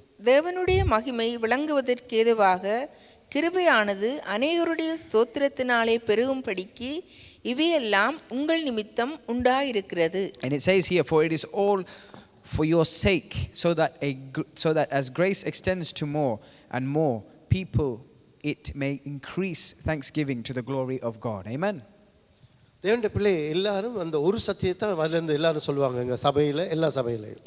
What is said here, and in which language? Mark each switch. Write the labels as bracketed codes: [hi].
[ta] தேவனுடைய மகிமை விளங்குவதற்கேதுவாக கிருபையானது அநேகருடைய ஸ்தோத்திரத்தினாலே பெருகும்படிக்கு இவையெல்லாம் உங்கள் நிமித்தம் உண்டாயிருக்கிறது. [en] And it says here, for it is all for your sake, so that as grace extends to more and more people, it may increase thanksgiving to the glory of God. Amen. [ta] தேவனுடைய பிள்ளை எல்லாரும் அந்த ஒரு சத்தியத்தை அதிலிருந்து எல்லாரும் சொல்லுவாங்க எங்க சபையில எல்லா சபையிலையும்.